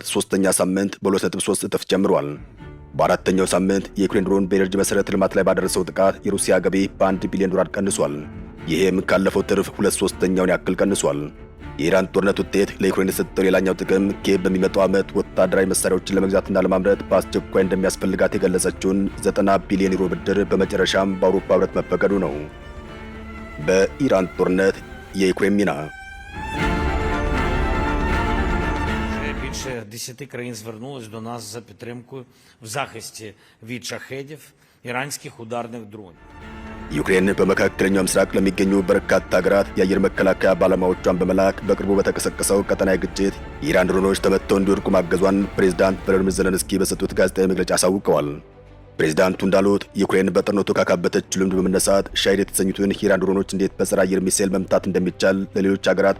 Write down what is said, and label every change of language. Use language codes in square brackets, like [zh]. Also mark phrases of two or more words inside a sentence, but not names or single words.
[am] ሶስተኛ ሳምንት በ2.3 እጥፍ ጨምሯል። በአራተኛው ሳምንት የዩክሬን ድሮን በኤነርጂ መሰረተ ልማት ላይ ባደረሰው ጥቃት የሩሲያ ገቢ በ1 ቢሊዮን ዶላር ቀንሷል። ይህም ካለፈው ትርፍ 2/3 ያክል ቀንሷል። የኢራን ጦርነት ውጤት ለዩክሬን የሰጠው ሌላኛው ጥቅም ኪየቭ በሚመጣው ዓመት ወታደራዊ መሳሪያዎችን ለመግዛትና ለማምረት በአስቸኳይ እንደሚያስፈልጋት የገለጸችውን 90 ቢሊዮን ዩሮ ብድር በመጨረሻም በአውሮፓ ሕብረት መፈቀዱ ነው። በኢራን ጦርነት የዩክሬን ሚና [uk] Більше 10 країн звернулись до нас за підтримкою в захисті від шахедів, іранських ударних дронів. [am] ዩክሬን በመካከለኛው ምስራቅ ለሚገኙ በርካታ ሀገራት የአየር መከላከያ ባለሙያዎቿን በመላክ በቅርቡ በተቀሰቀሰው ቀጠናዊ ግጭት የኢራን ድሮኖች ተመትተው እንዲወድቁ ማገዟን ፕሬዝዳንት ቮሎዲሚር ዜሌንስኪ በሰጡት ጋዜጣዊ መግለጫ አሳውቀዋል። ፕሬዝዳንቱ እንዳሉት ዩክሬን በጦርነቱ ካካበተችው ልምድ በመነሳት ሻሂድ የተሰኙትን የኢራን ድሮኖች እንዴት በጸረ አየር ሚሳኤል መምታት እንደሚቻል ለሌሎች ሀገራት